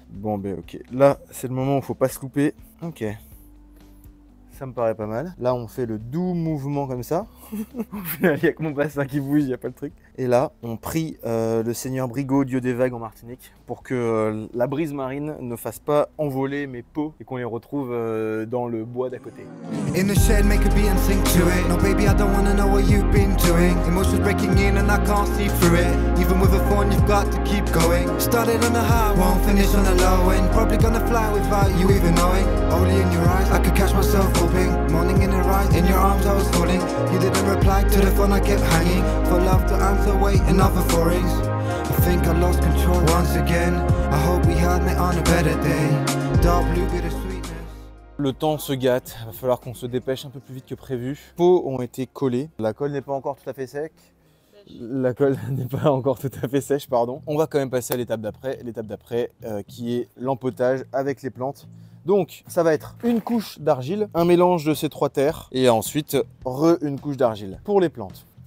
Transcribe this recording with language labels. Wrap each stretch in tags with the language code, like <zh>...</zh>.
<fr>Bon, ben ok, là, c'est le moment où il faut pas se louper. Ok. Ça me paraît pas mal. Là, on fait le doux mouvement comme ça. Au final, il n'y a que mon bassin qui bouge, il n'y a pas le truc. Et là, on prie le Seigneur Brigot, dieu des vagues en Martinique, pour que la brise marine ne fasse pas envoler mes pots et qu'on les retrouve dans le bois d'à côté.</fr> <en>In the shed, make a beat and sing to it. No baby, I don't wanna know what you've been doing. Emotions breaking in and I can't see through it. Even with a phone, you've got to keep going. Started on the high, won't finish on the low end. Probably gonna fly without you even knowing. Only in your eyes, I could catch myself hoping. Morning in the rise, in your arms I was falling. You didn't reply to the phone, I kept hanging. For love to answer, wait another foreigns. I think I lost control once again. I hope we had met on a better day. Dark blue, bitter sweetness.</en> <fr>Le temps se gâte, il va falloir qu'on se dépêche un peu plus vite que prévu. Les pots ont été collés. La colle n'est pas encore tout à fait sec. La colle n'est pas encore tout à fait sèche, pardon. On va quand même passer à l'étape d'après, qui est l'empotage avec les plantes. Donc, ça va être une couche d'argile, un mélange de ces trois terres, et ensuite, une couche d'argile pour les plantes.</fr>